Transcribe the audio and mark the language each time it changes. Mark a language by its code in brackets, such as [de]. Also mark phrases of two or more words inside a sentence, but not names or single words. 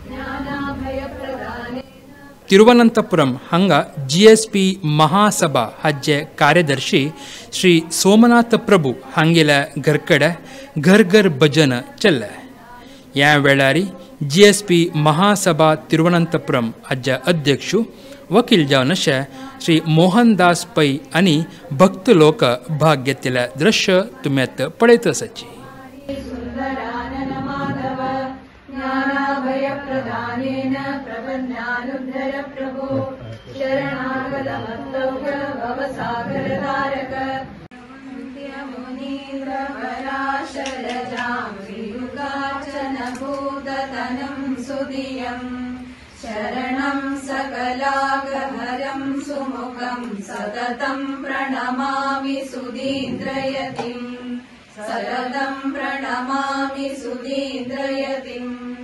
[kok] तिरुवनंतपुरम हांगा GSP महासभा हाचे कार्यदर्शी श्री सोमनाथ प्रभू हांगेल्या घरकडे घर घर भजन चल्ले. ह्या वेळारी GSP महासभा तिरुवनंतपुरम हाचे अध्यक्ष वकील जावन अशे श्री मोहनदास पै आनी भक्त लोक भाग घेतिल्ले दृश्य तुमी आतां पळयत आसाची. [sa] ज्ञानाभयप्रदानेन प्रपन्नानुद्धर प्रभो शरणागतमस्तौघ भवसागरतारक मुनीन्द्रपराशरजां श्रीयुगार्चन भूततनं सुधियं शरणं सकलागहरं सुमुखं सततं प्रणमामि सुधीन्द्रयतिम् सततं प्रणमामि सुधीन्द्रयतिम्